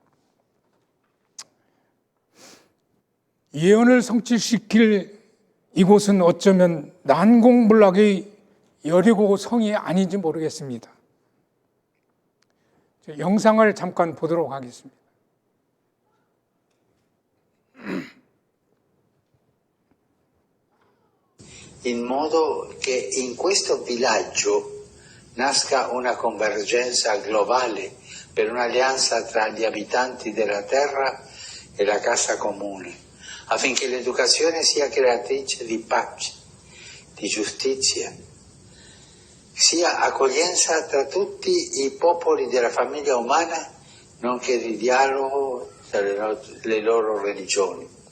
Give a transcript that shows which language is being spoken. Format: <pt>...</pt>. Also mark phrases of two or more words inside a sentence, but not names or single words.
<ko>예언을 성취시킬 이곳은 어쩌면 난공불락의 여리고 성이 아닌지 모르겠습니다. 영상을 잠깐 보도록 하겠습니다.</ko> <it>In modo che in questo villaggio nasca una convergenza globale per un'alleanza tra gli abitanti della terra e la casa comune, affinché l'educazione sia creatrice di pace, di giustizia, sia accoglienza tra tutti i popoli della famiglia umana, nonché di dialogo tra le loro religioni.</it>